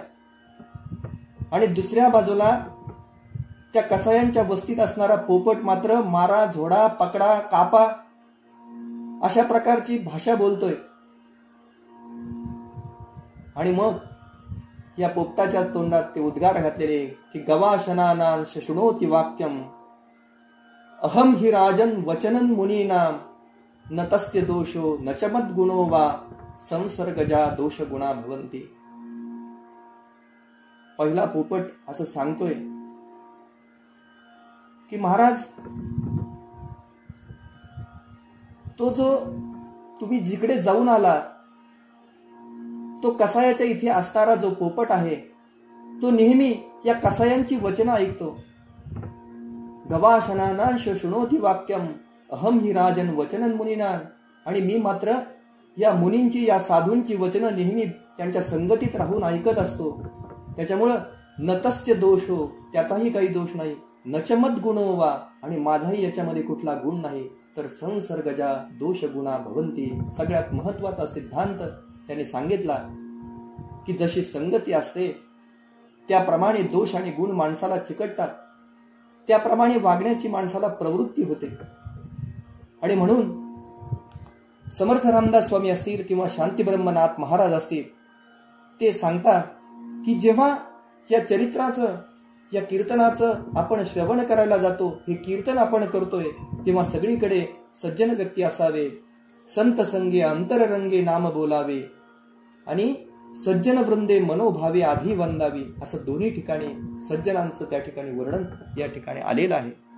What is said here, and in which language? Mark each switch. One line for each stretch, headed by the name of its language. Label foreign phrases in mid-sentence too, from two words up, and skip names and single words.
Marathi: आणि दुसऱ्या बाजूला त्या कसायांच्या वस्तीत असणारा पोपट मात्र मारा, झोडा, पकडा, कापा अशा प्रकारची भाषा बोलतोय. आणि मग या पोपटाच्या तोंडात ते उद्गार घातलेले की
Sanskrit: गवाशनानां शृणोति वाक्यम अहम हि राजन वचनन मुनीनाम न तस्य दोषो न च मद्गुणो वा संसर्गजा दोष गुणा भवन्ति.
Marathi: पहिला पोपट असं सांगतोय की महाराज, तो जो तुम्ही जिकडे जाऊन आला तो कसायाच्या इथे असणारा जो पोपट आहे तो नेहमी या कसायांची वचनं ऐकतो.
Sanskrit: गवाशनानां शृणोति वाक्यम अहम हि राजन वचनन मुनीनां.
Marathi: आणि मी मात्र या मुनींची, या साधूंची वचनं नेहमी त्यांच्या संगतीत राहून ऐकत असतो.
Sanskrit: त्याच्यामुळं न तस्य दोषो,
Marathi: त्याचाही काही दोष नाही,
Sanskrit: न च मद्गुणो वा,
Marathi: आणि माझाही याच्यामध्ये कुठला गुण नाही, तर
Sanskrit: संसर्गजा दोष गुणा भवन्ति.
Marathi: सगळ्यात महत्वाचा सिद्धांत त्याने सांगितला की जशी संगती असते त्याप्रमाणे दोष आणि गुण माणसाला चिकटतात, त्याप्रमाणे वागण्याची माणसाला प्रवृत्ती होते. आणि म्हणून समर्थ रामदास स्वामी असतील किंवा शांती ब्रह्मनाथ महाराज असतील, ते सांगतात की जेव्हा या चरित्राचं, या कीर्तनाचं आपण श्रवण करायला जातो, हे कीर्तन आपण करतोय, तेव्हा सगळीकडे सज्जन व्यक्ती असावे, संत संगे अंतररंगे नाम बोलावे, आणि सज्जन वृंदे मनोभावे आधी वंदावी, असं दोन्ही ठिकाणी सज्जनांचं त्या ठिकाणी वर्णन या ठिकाणी आलेलं आहे.